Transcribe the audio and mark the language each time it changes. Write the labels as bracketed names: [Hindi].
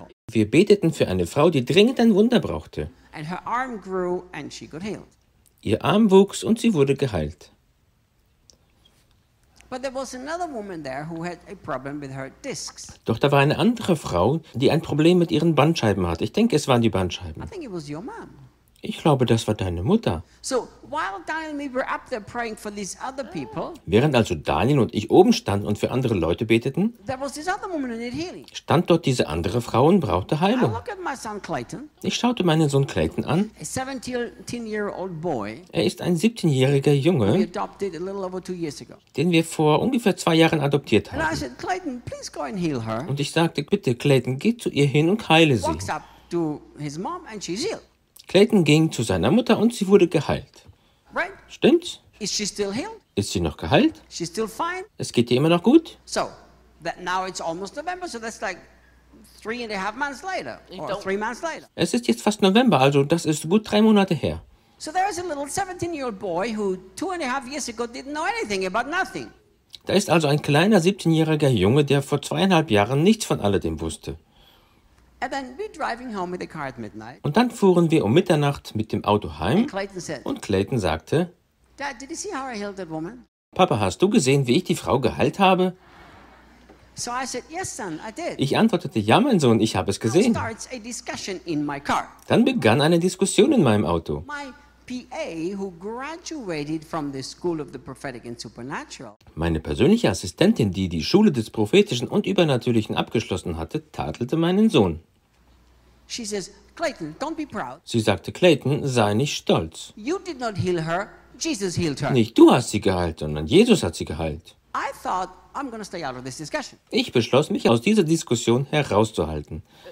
[German] Wir beteten für eine Frau, die dringend ein Wunder brauchte. [English] And her arm grew and she got healed. [German] Ihr Arm wuchs und sie wurde geheilt. [English] But there was another woman there who had a problem with her discs. [German] Doch da war eine andere Frau, die ein Problem mit ihren Bandscheiben hatte. Ich denke, es waren die Bandscheiben. [English] I think it was your mom. [German] Ich glaube, das war deine Mutter. [English] So, while Daniel and me were up there praying for these other people, [German] während also Daniel und ich oben standen und für andere Leute beteten, [English] there was this other woman who needed healing. [German] Stand dort diese andere Frau und brauchte Heilung. [English] I look at my son Clayton. [German] Ich schaute meinen Sohn Clayton an. [English] A 17-year-old boy. [German] Er ist ein 17-jähriger Junge, [English] we adopted a little over 2 years ago. [German] Den wir vor ungefähr 2 Jahren adoptiert haben. [English] And I said, Clayton, please go and heal her. [German] Und ich sagte, bitte Clayton, geh zu ihr hin und heile sie. [English] Walks up to his mom and she's healed. [German] Clayton ging zu seiner Mutter und sie wurde geheilt. [English] Right? [German] Stimmt's? [English] Is she still healed? [German] Ist sie noch geheilt? [English] She's still fine. [German] Es geht ihr immer noch gut? [English] So, that now it's almost November, so that's like 3.5 months later, or 3 months later. [German] Es ist jetzt fast November, also das ist gut 3 Monate her. [English] So there is a little 17-year-old boy who 2.5 years ago didn't know anything about nothing. [German] Da ist also ein kleiner 17-jähriger Junge, der vor 2.5 Jahren nichts von alledem wusste. [English] And then we're driving home with the car at midnight. [German] Und dann fuhren wir um Mitternacht mit dem Auto heim. Und Clayton sagte, [English] Dad, did you see how I healed that woman? [German] Papa, hast du gesehen, wie ich die Frau geheilt habe? [English] So I said, yes, son, I did. [German] Ich antwortete, ja, mein Sohn, ich habe es gesehen. [English] Now starts a discussion in my car. [German] Dann begann eine Diskussion in meinem Auto. [English] My PA, who graduated from the School of the Prophetic and Supernatural. [German] Meine persönliche Assistentin, die die Schule des Prophetischen und Übernatürlichen abgeschlossen hatte, tadelte meinen Sohn. [English] She says, Clayton, don't be proud. [German] Sie sagte, Clayton, sei nicht stolz. [English] You did not heal her, Jesus healed her. [German] Nicht du hast sie geheilt, sondern Jesus hat sie geheilt. [English] I thought, I'm gonna stay out of this discussion. [German] Ich beschloss, mich aus dieser Diskussion herauszuhalten.